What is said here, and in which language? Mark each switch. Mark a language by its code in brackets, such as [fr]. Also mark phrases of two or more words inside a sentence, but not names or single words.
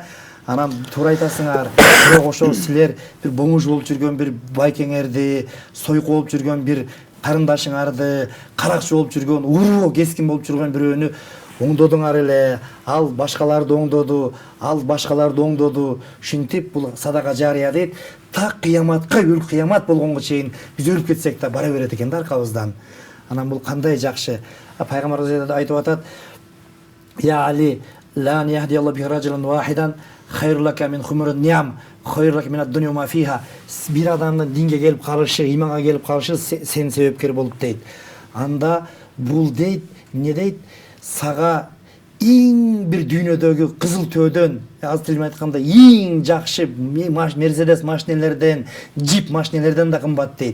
[ky] Анан туура айтасыңар, бирок ошол силер бир бомуж болуп жүргөн бир байкеңерди, сойку болуп жүргөн бир карындашыңарды, каракчы болуп жүргөн, уруу кескин болуп жүргөн бирөөнү оңдодуңар эле, ал башкаларды оңдоду, ал башкаларды оңдоду. Ушинтип бул садака жарыя дейт. Так кыяматка, өлүк кыямат болгонго чейин биз өлүп кетсек да бара берет экен да аркабыздан. Анан бул кандай жакшы. Пайгамбарыбыз айтып атат: [ar] "يا علي, لا يهدي الله ب رجلا واحدا خير لك من حمر النعم خير لك من الدنيا ما فيها." [ky] Бир адамдын динге келип калышы, иманга келип калышы сен себепкер болуп дейт. Анда бул дейт эмне дейт, сага эң бир дүйнөдөгү кызыл төөдөн, азыр тилим айтканда эң жакшы Мерседес машинелерден, джип машинелерден да кымбат дейт.